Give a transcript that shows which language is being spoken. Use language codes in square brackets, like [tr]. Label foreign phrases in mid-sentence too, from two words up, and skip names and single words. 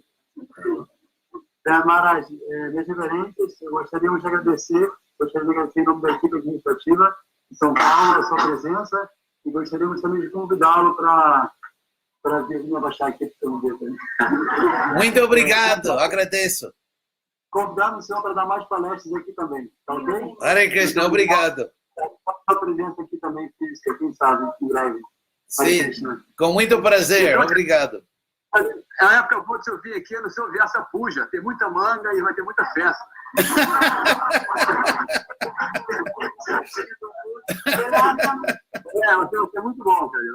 [pt] Maharaj, minhas reverências, gostaríamos de agradecer em nome da equipe administrativa de São Paulo, a sua presença, e gostaríamos também de convidá-lo para vir me abaixar aqui. Muito obrigado, agradeço. Convidamos o senhor para dar mais palestras aqui também, tá ok? Hare Krishna, obrigado. A presença aqui também, quem sabe, em breve. Sim, com muito prazer, obrigado. Na época boa de se ouvir aqui, no seu Versa Puja. Tem muita manga e vai ter muita festa. É muito bom, cara.